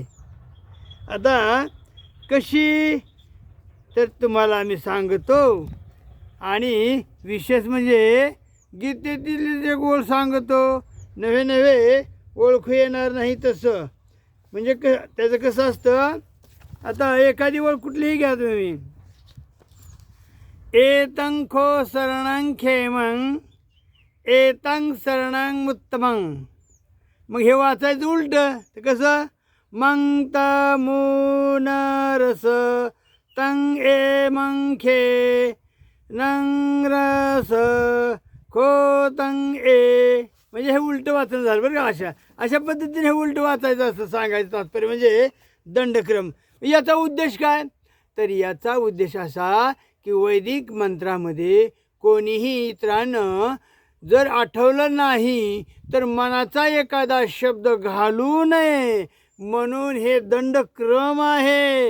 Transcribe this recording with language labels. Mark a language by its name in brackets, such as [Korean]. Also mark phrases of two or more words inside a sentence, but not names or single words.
[Marathi] आता कशी तर तुम्हाला मी सांगतो, आणि विशेष म्हणजे गीतेतील जे ओळ सांगतो, नवे ओळखू येणार नाही तसं। म्हणजे त्याचं कसं असतं, आता एखादी ओळ कुठलीही घ्या तुम्ही, [Pali] एतं खो शरणं खेमं एतं शरणं उत्तमं, [Marathi] मग हे वाचायचं उलटं तर कसं, मं तमून रस तं एमं खे नंग रस खो तं ए, म्हणजे हे उलटं वाचणं झालं बरं का। अशा पद्धतीने हे उलटं वाचायचं असं सांगायचं तात्पर्य म्हणजे दंडक्रम। याचा उद्देश काय तर याचा उद्देश असा की वैदिक मंत्रामध्ये कोणीही इतरांना जर आठवलं नाही तर मनाचा एखादा शब्द घालू नये, म्हणून हे दंडक्रम आहे।